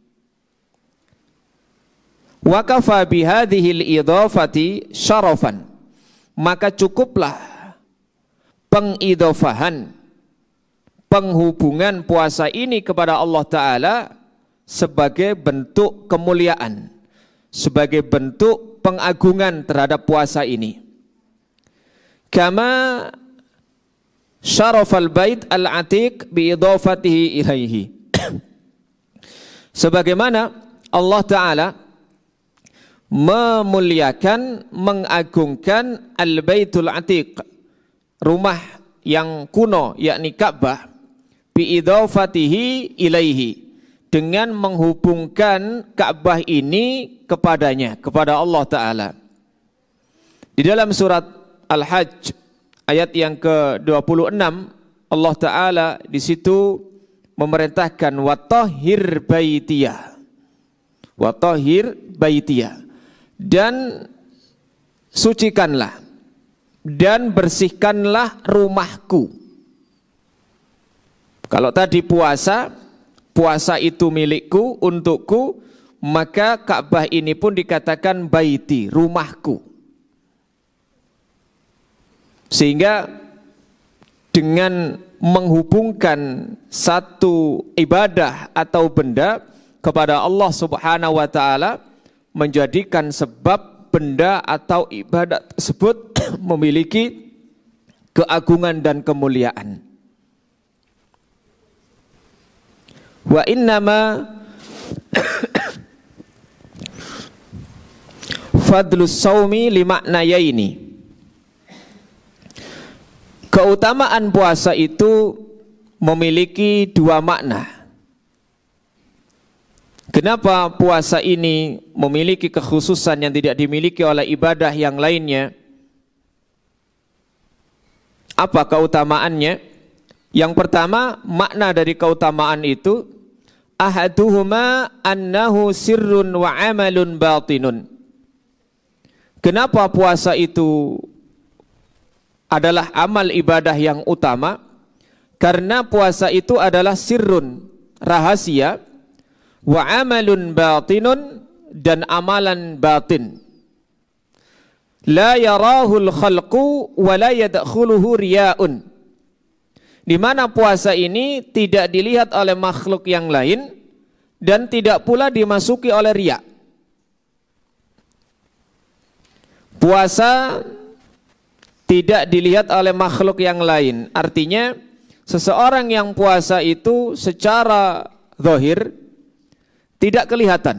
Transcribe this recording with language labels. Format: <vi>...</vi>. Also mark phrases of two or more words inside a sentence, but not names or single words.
<ar>وكفى بهذه الإضافة شرفا,</ar> <id>maka cukuplah pengidofahan, penghubungan puasa ini kepada Allah Ta'ala sebagai bentuk kemuliaan, sebagai bentuk pengagungan terhadap puasa ini.</id> <ar>كما شرف البيت العتيق بإضافته إليه.</ar> <id>Sebagaimana Allah Ta'ala memuliakan, mengagungkan</id> <ar>البيت العتيق,</ar> <id>rumah yang kuno, yakni Ka'bah,</id> <ar>بإضافته إليه,</ar> <id>dengan menghubungkan Ka'bah ini kepadanya, kepada Allah Ta'ala. Di dalam surat Al-Hajj ayat yang ke-26, Allah Ta'ala di situ memerintahkan</id> <ar>وطهر بيتي وطهر بيتي,</ar> <id>dan sucikanlah dan bersihkanlah rumahku. Kalau tadi puasa, puasa itu milikku, untukku, maka Ka'bah ini pun dikatakan baiti, rumahku. Sehingga dengan menghubungkan satu ibadah atau benda kepada Allah</id> <ar>سبحانه وتعالى,</ar> <id>menjadikan sebab benda atau ibadah tersebut memiliki keagungan dan kemuliaan.</id> <ar>وإنما فضل الصوم لمعنيين.</ar> <id>Keutamaan puasa itu memiliki dua makna. Kenapa puasa ini memiliki kekhususan yang tidak dimiliki oleh ibadah yang lainnya? Apa keutamaannya? Yang pertama, makna dari keutamaan itu,</id> <ar>أحدهما أنه سر وعمل باطن.</ar> <id>Kenapa puasa itu adalah amal ibadah yang utama? Karena puasa itu adalah sirrun, rahasia,</id> <ar>وعمل باطن,</ar> <id>dan amalan batin.</id> <ar>لا يراه الخلق ولا يدخله رياء.</ar> <id>Di mana puasa ini tidak dilihat oleh makhluk yang lain dan tidak pula dimasuki oleh riya. Puasa tidak dilihat oleh makhluk yang lain, artinya seseorang yang puasa itu secara zahir tidak kelihatan.</id>